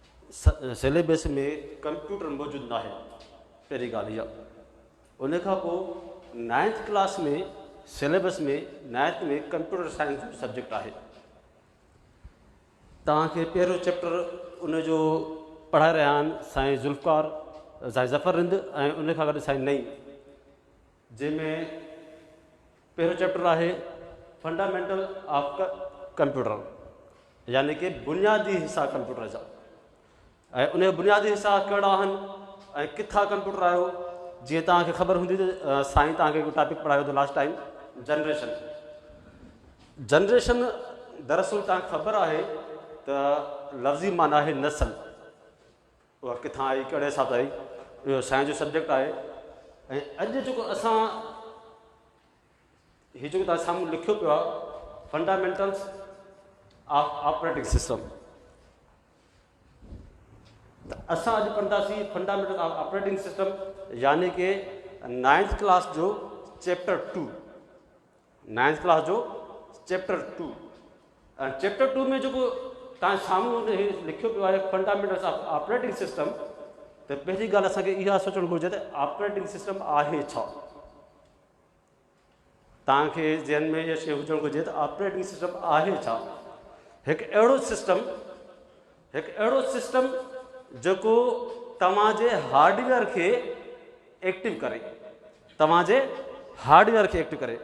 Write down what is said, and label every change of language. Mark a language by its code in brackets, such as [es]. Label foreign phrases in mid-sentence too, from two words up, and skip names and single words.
[sd] सिलेबस में कंप्यूटर मौजूदु न आहे, पहिरीं ॻाल्हि इहा। उन खां पोइ [en] 9th class [sd] में सिलेबस में 9th में [en] computer science [sd] जो सब्जेक्ट आहे। तव्हांखे पहिरियों चैप्टर उनजो पढ़ाए रहिया आहिनि साईं ज़ुल्फ़कार साईं ज़फ़र रिंद ऐं उन खां गॾु साईं नईं, जंहिंमें पहिरियों चैप्टर आहे [en] fundamental of computer, [sd] यानी कि बुनियादी हिसा कंप्यूटर जा। ऐं उन बुनियादी हिसा कहिड़ा आहिनि ऐं किथां कंप्यूटर आयो। जीअं तव्हांखे ख़बर हूंदी त साईं तव्हांखे हिकु टॉपिक पढ़ायो हो [en] last time, [sd] जनरेशन। जनरेशन दरअसल तव्हांखे ख़बर आहे त लफ़्ज़ी माना आहे नस्ल, उहा किथां आई, कहिड़े हिसाब सां आई, इहो साईं जो सब्जेक्ट आहे। ऐं अॼु जेको असां हीउ जेको तव्हां साम्हूं लिखियो पियो आहे [en] fundamentals of operating system, [sd] त असां अॼु पढ़ंदासीं [en] fundamental of operating system, [sd] यानी कि [en] 9th class [sd] जो चैप्टर 2। [en] 9th class [sd] जो चैप्टर 2 ऐं चैप्टर 2 में जेको तव्हां साम्हूं लिखियो पियो आहे [en] fundamentals of operating system, [sd] त पहिरीं ॻाल्हि असांखे इहा सोचणु घुरिजे त [en] operating system [sd] आहे छा। तव्हांखे ज़हन में इहा शइ हुजणु घुरिजे त [en] operating system [sd] आहे छा। हिकु अहिड़ो सिस्टम जेको तव्हांजे हार्डवेयर खे एक्टिव करे, तव्हांजे हार्डवेयर खे एक्टिव करे।